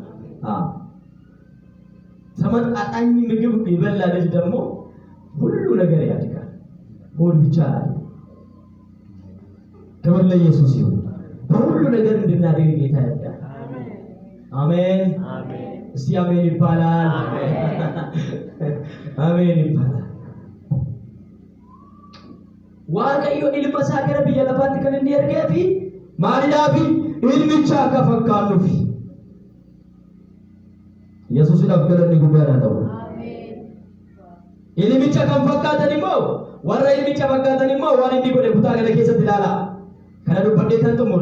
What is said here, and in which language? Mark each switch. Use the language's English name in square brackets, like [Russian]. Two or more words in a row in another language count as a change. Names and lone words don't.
[Amharic] ተመጣጣኝ ምግብ ይበላ ልጅ ደግሞ ሁሉ ነገር ያድጋል ሆድ ብቻ አይደለም ክብር ለኢየሱስ ይሁን በሁሉ ነገር እንድናደግ ጌታ ያድጋል አሜን አሜን እስቲ አሜን ይባላል አሜን ይባላል [Oromo] waaqayyo ilma isaa gara biyya lafaatti kan inni ergee fi maaliidhaaf ilmicha akka fakkaannuuf yesuusidhaaf galanni guddaadha ta'u ilmicha kan fakkaatan immoo warra ilmicha fakkaatan immoo waan inni godhe kutaa kana keessatti ilaalaa kana dubbadheetan xumura